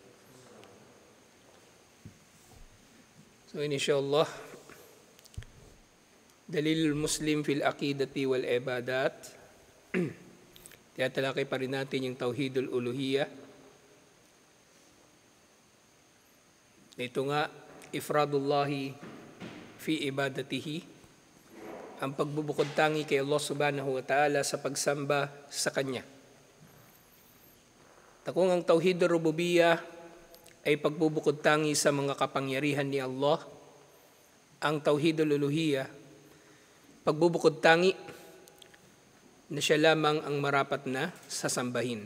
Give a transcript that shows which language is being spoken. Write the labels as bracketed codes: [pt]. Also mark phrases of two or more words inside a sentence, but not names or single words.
[tl] So insyaAllah, Dalil Muslim fil Aqidati wal Ibadat. Tiyatalakay pa rin natin yung Tauhidul Uluhiyah. Ito nga, [ar] إفراد الله في عبادته, [tl] ang pagbubukod tangi kay Allah [ar] سبحانه وتعالى [tl] sa pagsamba sa Kanya. Takong ang Tauhidul Rububiyah ay pagbubukod tangi sa mga kapangyarihan ni Allah. Ang Tauhidul Uluhiyah, pagbubukod tangi na siya lamang ang marapat na sasambahin.